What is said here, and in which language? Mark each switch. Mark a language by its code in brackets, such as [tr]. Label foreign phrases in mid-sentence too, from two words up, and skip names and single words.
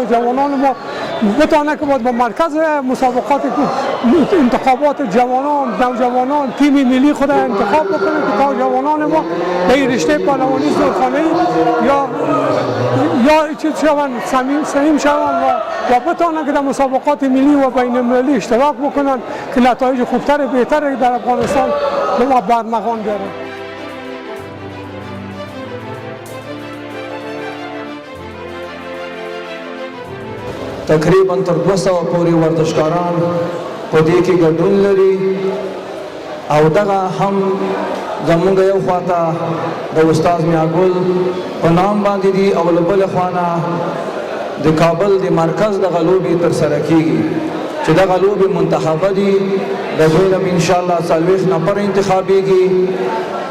[fa] جوانان ما بتونه که با مرکز مسابقات انتخابات جوانان نوجوانان تیم ملی خود انتخاب بکنه که تا جوانان ما به رشته پهلوانی زورخانه‌ای یا چیز شون سهیم شون و بتونه که در مسابقات ملی و بین المللی اشتراک بکنن که نتایج خوبتر بهتر در افغانستان به ما برمغان بیاره. [ps] تقریبا تر 200 پورې ورزشکاران په دې کې ګډون لري او دغه هم زمونږ یو خواته د استاد میاګل په نام باندې دي او له بلې خوانه د کابل د مرکز دغه لوبې ترسره کیږي چې دغه لوبې منتخبه دي د دوی نه انشاءالله 40 نفر انتخابیږي